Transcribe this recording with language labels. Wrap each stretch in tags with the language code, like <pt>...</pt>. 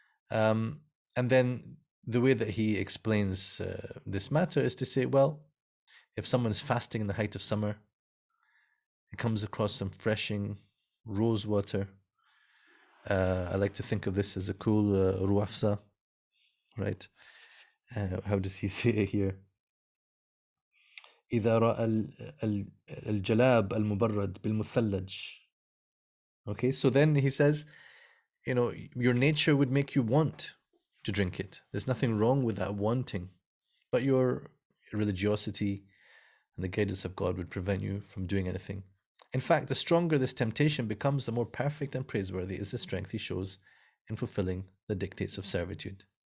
<en>And then the way that he explains this matter is to say, well, if someone is fasting in the height of summer, he comes across some freshing rose water. I like to think of this as a cool ruafsa, right? How does he say it here?</en> <ar>إذا رأى الجلاب المبرد بالمثلج.</ar> <en>Okay, so then he says, you know, your nature would make you want to drink it. There's nothing wrong with that wanting, but your religiosity and the guidance of God would prevent you from doing anything. In fact, the stronger this temptation becomes, the more perfect and praiseworthy is the strength he shows in fulfilling the dictates of servitude.</en>